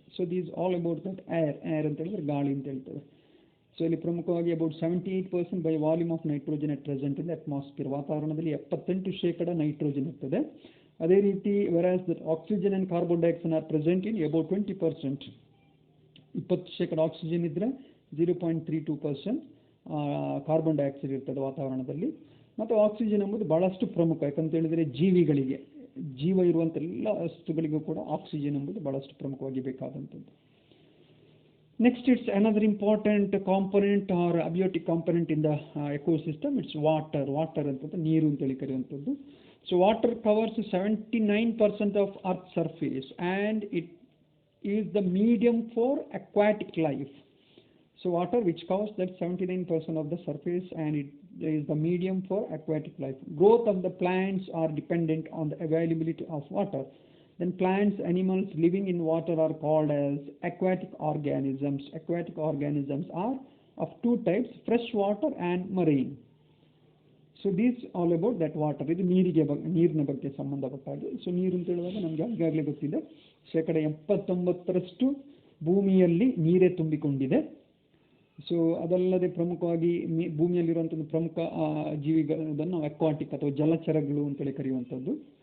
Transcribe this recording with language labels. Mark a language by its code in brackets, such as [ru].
[en] So these all about that air [kn] ಅಂತ ಹೇಳಿದ್ರೆ ಗಾಳಿ ಅಂತ ಹೇಳ್ತೇವೆ. ಸೊ ಇಲ್ಲಿ ಪ್ರಮುಖವಾಗಿ [en] about 78% by volume of nitrogen at present in the atmosphere. [kn] ವಾತಾವರಣದಲ್ಲಿ 78% ನೈಟ್ರೋಜನ್ ಇರ್ತದೆ. ಅದೇ ರೀತಿ [en] whereas that oxygen and carbon dioxide are present in about 20%. [kn] 20% oxygen ಇದ್ರೆ 0.32% ಕಾರ್ಬನ್ ಡೈಆಕ್ಸೈಡ್ ಇರ್ತದೆ ವಾತಾವರಣದಲ್ಲಿ. ಮತ್ತು ಆಕ್ಸಿಜನ್ ಎಂಬುದು ಬಹಳಷ್ಟು ಪ್ರಮುಖ, ಯಾಕಂತ ಹೇಳಿದರೆ ಜೀವಿಗಳಿಗೆ, ಜೀವ ಇರುವಂಥ ಎಲ್ಲ ವಸ್ತುಗಳಿಗೂ ಕೂಡ ಆಕ್ಸಿಜನ್ ಎಂಬುದು ಬಹಳಷ್ಟು ಪ್ರಮುಖವಾಗಿ ಬೇಕಾದಂಥದ್ದು. [en] Next, it's another important component or abiotic component in the ecosystem. It's water. Water [kn] ಅಂತಂದ್ರೆ ನೀರು ಅಂತೇಳಿ ಕರೆಯುವಂಥದ್ದು. [en] So water covers 79% of Earth's surface and it is the medium for aquatic life. So water, which covers that 79% of the surface, and it is the medium for aquatic life. Growth of the plants are dependent on the availability of water. Then plants, animals living in water are called as aquatic organisms. Aquatic organisms are of two types: fresh water and marine. So these all about that water. [kn] ಇದು ನೀರಿನ ಬಗ್ಗೆ ಸಂಬಂಧಪಟ್ಟ ಹಾಗೆ. So ನೀರು ಅಂತ ಹೇಳುವಾಗ ನಮಗೆ ಈಗಾಗಲೇ ಗೊತ್ತಿದೆ, 79% ಭೂಮಿಯಲ್ಲಿ ನೀರೇ ತುಂಬಿಕೊಂಡಿದೆ. ಸೊ ಅದಲ್ಲದೆ ಪ್ರಮುಖವಾಗಿ ಭೂಮಿಯಲ್ಲಿರುವಂಥದ್ದು ಪ್ರಮುಖ ಜೀವಿಗಳನ್ನು ನಾವು ಅಕ್ವಾಟಿಕ್ ಅಥವಾ ಜಲಚರಗಳು ಅಂತೇಳಿ ಕರೆಯುವಂಥದ್ದು.